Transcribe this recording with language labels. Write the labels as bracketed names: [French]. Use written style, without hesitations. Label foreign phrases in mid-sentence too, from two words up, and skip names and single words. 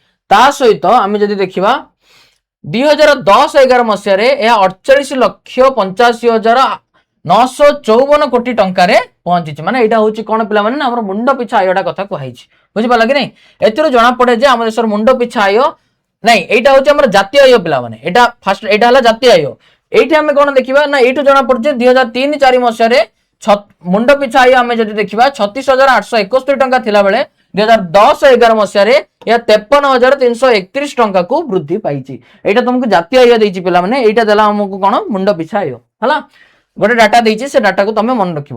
[Odia] ତା ସହିତ ଆମେ ଯଦି ଦେଖିବା 2010-11 ମସିହାରେ ଏହା 48,85,954 କୋଟି ଟଙ୍କାରେ ପହଞ୍ଚିଛି। ମାନେ ଏଇଟା ହଉଛି କଣ ପିଲାମାନେ ନା ଆମର ମୁଣ୍ଡ ପିଛା ଆୟଟା କଥା କୁହାଯାଇଛି। ବୁଝିପାରିଲ କି ନାହିଁ? ଏଥିରୁ ଜଣା ପଡେ ଯେ ଆମ ଦେଶର ମୁଣ୍ଡ ପିଛା ଆୟ ନାଇଁ ଏଇଟା ହଉଛି ଆମର ଜାତୀୟ ଆୟ ପିଲାମାନେ। ଏଇଟା ଫାଷ୍ଟ ଏଇଟା ହେଲା ଜାତୀୟ ଆୟ। ଏଇଟି ଆମି କୋନ ଦେଖିବା ନା ଏଇଟୁ ଜଣା ପଡ଼ଛେ 2003-4 মସିହାରେ ମୁଣ୍ଡ ପିଛା ଆୟ ଆମେ ଯଦି ଦେଖିବା 36,871 ଟଙ୍କା ଥିଲା ବେଳେ 2010-11 ମସିହାରେ ଏହା 53,331 ଟଙ୍କାକୁ ବୃଦ୍ଧି ପାଇଛି। ଏଇଟା ତମକୁ ଜାତୀୟ ଆୟ ଦେଇଛି ପିଲାମାନେ। ଏଇଟା ଦେଲା ଆମକୁ କଣ ମୁଣ୍ଡ ପିଛା ଆୟ ହେଲା। ଗୋଟେ डाटा ଦେଇଛି ସେ डाटाକୁ ତମେ ମନେ ରଖିବ।